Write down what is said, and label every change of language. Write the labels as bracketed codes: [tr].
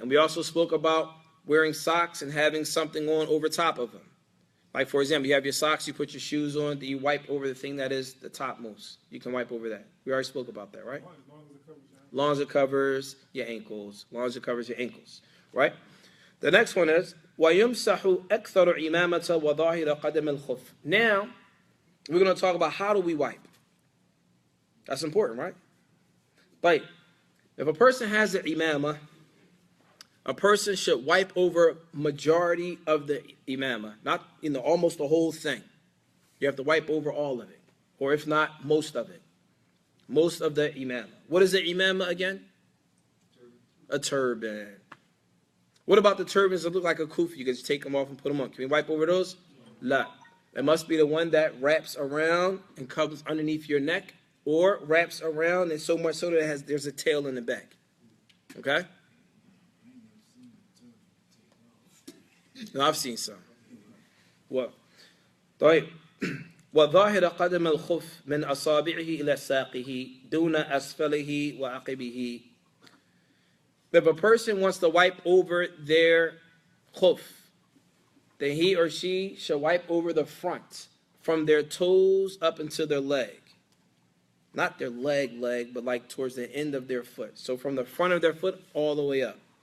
[en] And we also spoke about wearing socks and having something on over top of them. Like, for example, you have your socks, you put your shoes on, then you wipe over the thing that is the topmost. You can wipe over that. We already spoke about that, right? As long as it covers your ankles. As long as it covers your ankles, right? The next one is, [ar] وَيُمْسَحُ أَكْثَرُ إِمَامَةَ وَظَاهِرَ قَدَمِ الْخُفِّ. [en] Now, we're going to talk about how do we wipe. That's important, right? But if a person has an imamah, a person should wipe over majority of the imamah, not almost the whole thing. You have to wipe over all of it, or if not, most of it. Most of the imamah. What is the imamah again? A turban. What about the turbans that look like a kufi? You can just take them off and put them on. Can we wipe over those? La. It must be the one that wraps around and covers underneath your neck, or wraps around and so much so that there's a tail in the back. Okay? No, I've seen some. What? [ar] طيب. وظاهر قدم الخف من أصابعه إلى ساقه دون أسفله وعقبه. [en] If a person wants to wipe over their khuf, then he or she should wipe over the front, from their toes up into their leg. Not their leg, but like towards the end of their foot. So from the front of their foot all the way up.